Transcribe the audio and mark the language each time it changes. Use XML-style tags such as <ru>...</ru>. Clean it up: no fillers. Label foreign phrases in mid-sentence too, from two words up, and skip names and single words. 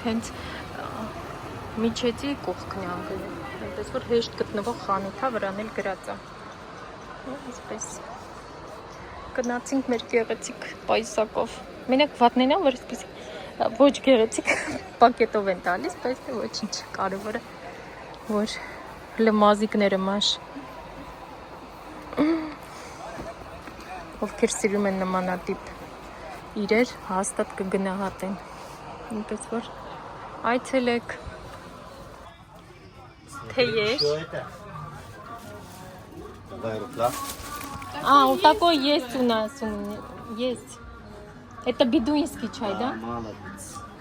<hy>հենց միջեցի կողքն է անգլել, այնպես որ հեշտ գտնվող խանութ է, վրան էլ գրած է։ Այսպես գնացինք մեր գեղեցիկ պայուսակով, մենակ վատներն են, որ այսպես ոչ գեղեցիկ պակետով են տալիս, բայց ոչինչ, կարևորը որ լմազիկները մաշ, ովքեր սիրում են նմանատիպ իրեր, հաստատ կգնահատեն, այնպես որ այցելեք, թե ես։</hy> <ru>У такой есть у нас, есть. Это бедуинский чай, да? Молодец.</ru>